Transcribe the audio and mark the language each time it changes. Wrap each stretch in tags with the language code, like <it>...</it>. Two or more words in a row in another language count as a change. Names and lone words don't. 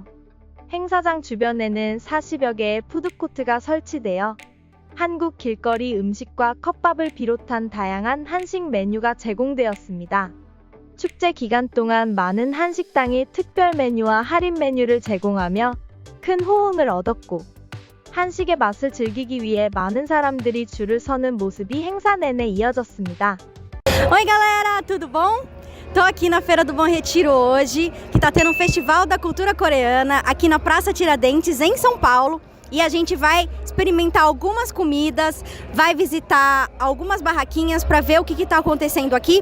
<ko>행사장 주변에는 40여 개의 푸드코트가 설치되어 한국 길거리 음식과 컵밥을 비롯한 다양한 한식 메뉴가 제공되었습니다. 축제 기간 동안 많은 한식당이 특별 메뉴와 할인 메뉴를 제공하며 큰 호응을 얻었고, 한식의 맛을 즐기기 위해 많은 사람들이 줄을 서는 모습이 행사 내내 이어졌습니다.</ko> <pt>Oi galera, tudo bom? Tô aqui na Feira do Bom Retiro hoje, que tá tendo um Festival da Cultura Coreana aqui na Praça Tiradentes, em São Paulo. E a gente vai experimentar algumas comidas, vai visitar algumas barraquinhas para ver o que está acontecendo aqui.</pt>